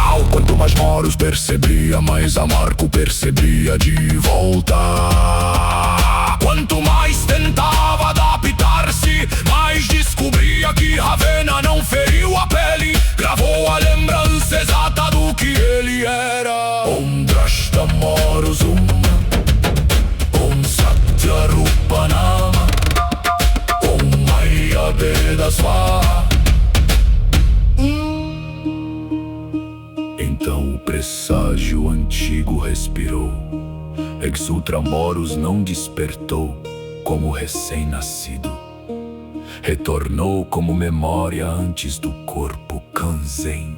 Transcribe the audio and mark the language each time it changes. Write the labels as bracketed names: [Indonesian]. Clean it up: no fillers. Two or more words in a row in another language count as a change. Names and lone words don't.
[Portuguese] Quanto mais Moros percebia, mais a marca o percebia de volta. Quanto mais tentava adaptar-se, mais descobria que Ravenna não feriu a pele, gravou a lembrança exata do que ele era. [Sanskrit] ॐ द्रष्टा मोरोस ॐ सत्य रूपनाम, ॐ माया वेद स्वाहा. [Portuguese] Então o presságio antigo respirou. Exutramoros não despertou como recém-nascido, retornou como memória antes do corpo Kanzen.